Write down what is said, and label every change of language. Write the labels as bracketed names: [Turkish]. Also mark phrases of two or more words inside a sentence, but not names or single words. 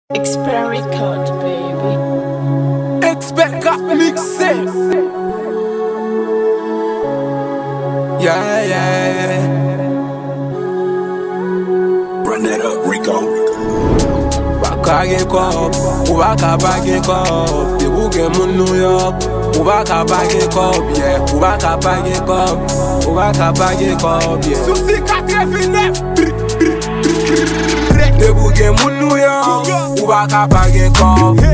[Haitian Creole] Expert Record, baby. Expert ka mikse. [English] Yeah, yeah, yeah. Run that up, Rico. [Haitian Creole] Ou pa ka gen kòb, ou pa ka pa gen kòb. Te pou gen moun New York, ou pa ka pa gen kòb, yeah. Ou pa ka pa gen kòb, ou pa ka pa gen kòb, yeah. Souci katrevinèf. Te pou gen moun New York, ou pa ka pa gen kòb.